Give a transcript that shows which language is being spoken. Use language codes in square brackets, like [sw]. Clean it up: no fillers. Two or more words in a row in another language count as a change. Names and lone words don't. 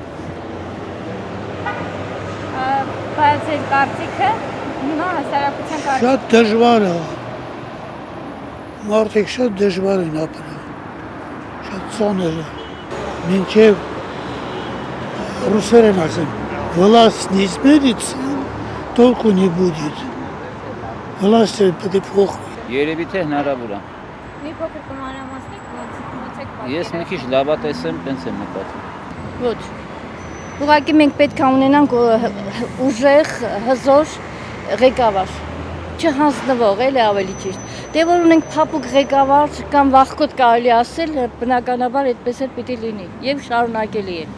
[hy] Բայց ձեր կարծիքը հիմա հասարակության կարծիքը։ Շատ դժվար է։ Մարդիկ շատ դժվար են ապրում։ Շատ ծանր է։ Մինչև ռուսերեն ասեմ, [ru] власть не изменится, толку не будет. [hy] Власть պետք է փոխվի։ Երևի թե հնարավոր է։ Մի փոքր կմանրամասնեք, ոնց եք պատկերացնում։ Ես մի քիչ լավատես եմ, տենց եմ մտածում։ Ոչ։ Ուղղակի մենք պետք է ունենանք ուժեղ, հզոր ղեկավար, չհանձնվող, էլ է ավելի ճիշտ։ Դե որ ունենք փափուկ ղեկավար կամ վախկոտ կարելի ասել, բնականաբար այդպես էլ պիտի լինի եւ շարունակելի է։